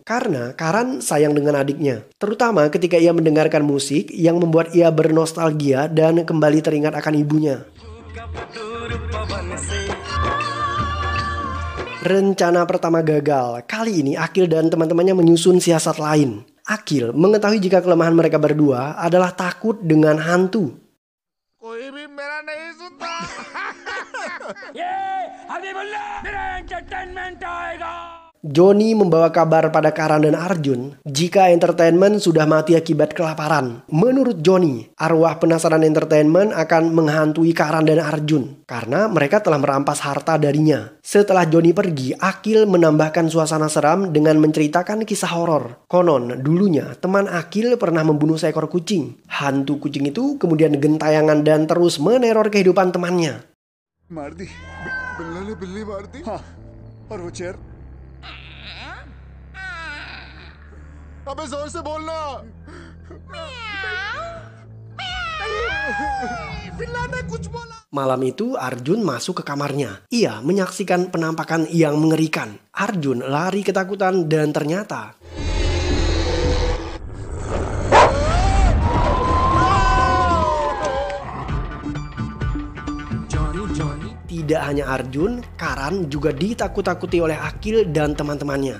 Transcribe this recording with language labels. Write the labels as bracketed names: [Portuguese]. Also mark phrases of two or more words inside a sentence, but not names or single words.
[Indonesian] Karena Karan sayang dengan adiknya. Terutama ketika ia mendengarkan musik yang membuat ia bernostalgia dan kembali teringat akan ibunya. Rencana pertama gagal. Kali ini Akil dan teman-temannya menyusun siasat lain. Akil mengetahui jika kelemahan mereka berdua adalah takut dengan hantu. [Hindi] कोई भी मेरा नहीं सुनता। [Indonesian] Johnny membawa kabar pada Karan dan Arjun jika entertainment sudah mati akibat kelaparan. Menurut Johnny, arwah penasaran entertainment akan menghantui Karan dan Arjun karena mereka telah merampas harta darinya. Setelah Johnny pergi, Akil menambahkan suasana seram dengan menceritakan kisah horor. Konon, dulunya teman Akil pernah membunuh seekor kucing. Hantu kucing itu kemudian gentayangan dan terus meneror kehidupan temannya. [Hindi] मार दी बिल्ला ने बिल्ली मार दी हाँ और वो चेयर अबे जोर से बोलना। बिल्ला ने कुछ बोला। [Indonesian] Malam itu Arjun masuk ke kamarnya. Ia menyaksikan penampakan yang mengerikan. Arjun lari ketakutan dan ternyata tidak hanya Arjun, Karan juga ditakut-takuti oleh Akil dan teman-temannya.